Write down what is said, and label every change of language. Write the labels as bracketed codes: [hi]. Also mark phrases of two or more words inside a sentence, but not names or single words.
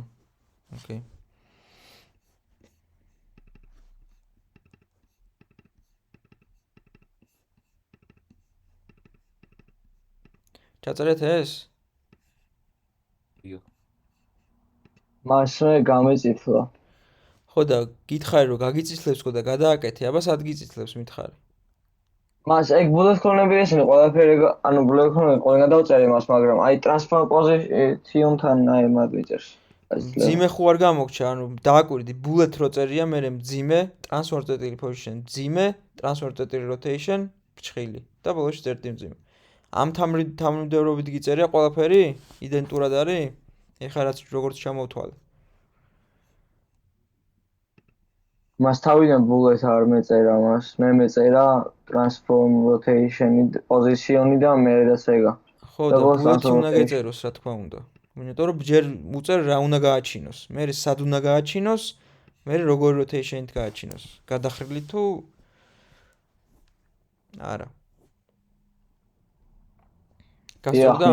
[ka] ოკეი. ჩაწერეთ ეს? იო. მასვე გამეწითლა. ხო და გითხარი რომ გაგიწითლებს ხო და გადააკეთე, აბა სად გიწითლებს მითხარი? მას ეგ [en] bullet point-ები [ka] ესენი ყველაფერი, ანუ [en] bullet point-ები [ka] ყველგან გადავწერე მას, მაგრამ აი [en] transfer position-თან [ka] აი მათ ვიწერს. მძიმე ხო არ გამოგჩა, ანუ დააკვირდი bullet რო წერია, მერე მძიმე, transfer წერტილი position, მძიმე, transfer წერტილი rotation, ფრჩხილი და ბოლოში წერტი მძიმე. ამ თანმიმდევრობით გიწერია ყველაფერი? იდენტურად არის? ეხლა რაც როგორც ჩამოვთვალე. მას თავიდან bullet არ მეწერა მას. მე მეწერა [en] transform rotation-ი, [ka] position-ი და მე რაც ეგა. ხო და bullet-ი უნდა გეწეროს, რა თქმა უნდა. იმიტომ რომ ჯერ უწერ რა უნდა გააჩინოს. მე სად უნდა გააჩინოს, მე როგორ rotation-ით გააჩინოს. გადახრილი თუ არა. გასწორდა?